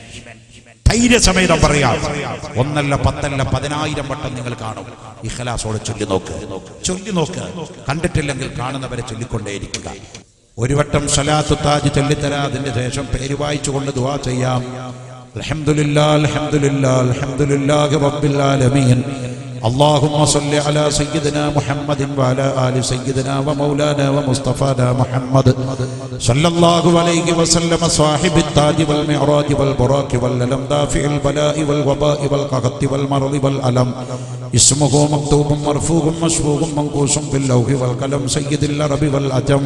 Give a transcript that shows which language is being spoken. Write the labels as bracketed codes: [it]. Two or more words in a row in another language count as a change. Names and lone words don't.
[ml] ധൈര്യസമേതം പറയാം. 1 അല്ല 10 അല്ല 10,000 വട്ടം നിങ്ങൾ കാണും. ഇഖ്ലാസോടെ ചൊല്ലി നോക്ക്. കണ്ടിട്ടില്ലെങ്കിൽ കാണുന്നവരെ ചൊല്ലിക്കൊണ്ടേയിരിക്കുക. ഒരു വട്ടം സ്വലാത്തു താജ് ചൊല്ലിത്തരാ, അതിന്റെ ശേഷം പേര് വായിച്ചുകൊണ്ട് ദുആ ചെയ്യാം. [ar] الحمد لله الحمد لله الحمد لله رب العالمين. اللهم صل على سيدنا محمد وعلى آل سيدنا ومولانا ومصطفانا محمد صلى الله عليه وسلم صاحب التاج والمعراج والبراك واللم دافع البلاء والوباء والقحط والمرض والألم. اسمه مكتوب مرفوع مشفوع منقوش في اللوح والقلم سيد العرب والعجم.